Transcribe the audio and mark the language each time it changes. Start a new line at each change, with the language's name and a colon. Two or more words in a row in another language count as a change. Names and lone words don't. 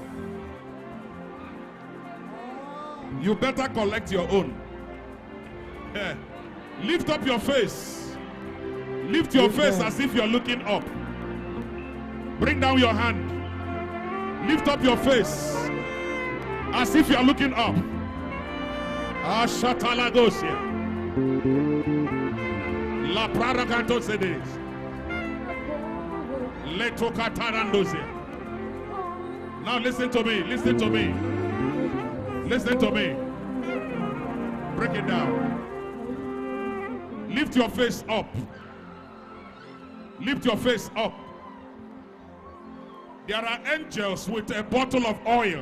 English: You better collect your own. Yeah. Lift up your face. Lift your face as if you're looking up. Bring down your hand. Lift up your face as if you're looking up. Ashataladosia. La Praraganto Sedes. Letokatarandosia. Now listen to me. Listen to me. Listen to me. Break it down. Lift your face up. Lift your face up. There are angels with a bottle of oil.